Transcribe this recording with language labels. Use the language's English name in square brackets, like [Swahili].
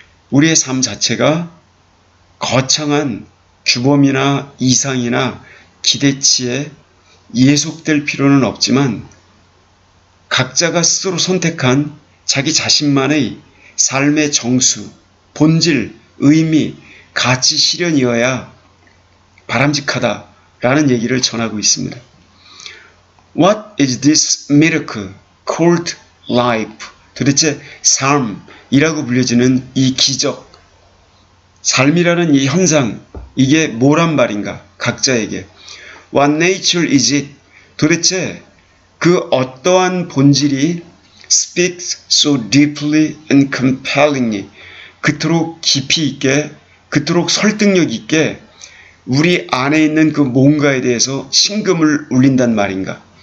[Korean] 우리의 삶 자체가 거창한 규범이나 이상이나 기대치에 예속될 필요는 없지만 각자가 스스로 선택한 자기 자신만의 삶의 정수, 본질, 의미, 가치 실현이어야 바람직하다라는 얘기를 전하고 있습니다. [English] What is this miracle called life? [Korean] 도대체 삶이라고 불려지는 이 기적, 삶이라는 이 현상, 이게 뭐란 말인가? 각자에게. [English] What nature is it? [Korean] 도대체 그 어떠한 본질이 [English] speaks so deeply and compellingly [Korean] 그토록 깊이 있게, 그토록 설득력 있게 우리 안에 있는 그 뭔가에 대해서 심금을 울린단 말인가?